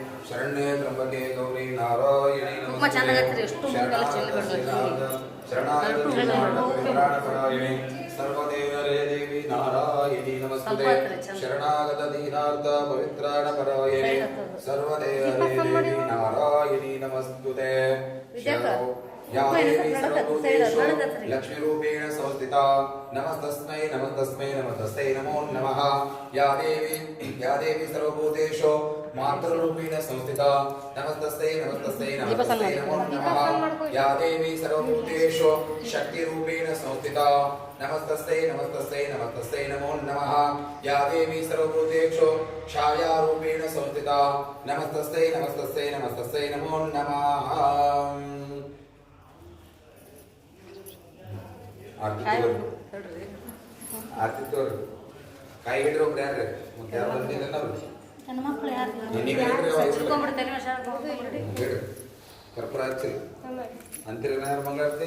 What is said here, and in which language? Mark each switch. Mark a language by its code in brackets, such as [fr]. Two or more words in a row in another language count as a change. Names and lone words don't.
[sa] ಶರಣ್ಯೇ ತ್ರ್ಯಂಬಕೆ ಗೌರಿ ನಾರಾಯಣಿ ನಮಸ್ತೆ ಶರಣಾಗತಪರಾಯಣಿ ಸರ್ವದೇವರೇ ದೇವಿ ನಾರಾಯಣಿ ನಮಸ್ತೆ ಶರಣಾಗತ ದೀನಾರ್ಥ ಪವಿತ್ರಾಣಪರಾಯಣಿ ಸರ್ವದೇವರೇ ದೇವಿ ನಾರಾಯಣಿ ನಮಸ್ತುತೆ या देवी सर्वभूतेषु लक्ष्मीरूपेण संस्थिता नमस्तस्मै नमस्तस्मै नमस्तस्यै नमो नमः या देवी सर्वभूतेषु मातृरूपेण संस्थिता नमस्तस्यै नमस्तस्यै नमस्तस्यै नमो नमः या देवी सर्वभूतेषु शक्तिरूपेण संस्थिता नमस्तस्यै नमस्तस्यै नमस्तस्यै नमो नमः या देवी सर्वभूतेषु छायारूपेण संस्थिता नमस्तस्यै नमस्तस्यै नमस्तस्यै नमो नमः [kn] ಆರ್ತಿತ್ತು ಕೈ ಹಿಡ್ರಿ ಒಬ್ರು ಯಾರು ಮತ್ತೆ ಯಾರು ಬಂದಿಲ್ಲ ನಾವು ನನ್ನ ಮಕ್ಕಳು ಯಾರು ಕರ್ಪೂರ ಹಚ್ಚಿ ಅಂತೀರ ಯಾರು ಮಂಗಳಾರತಿ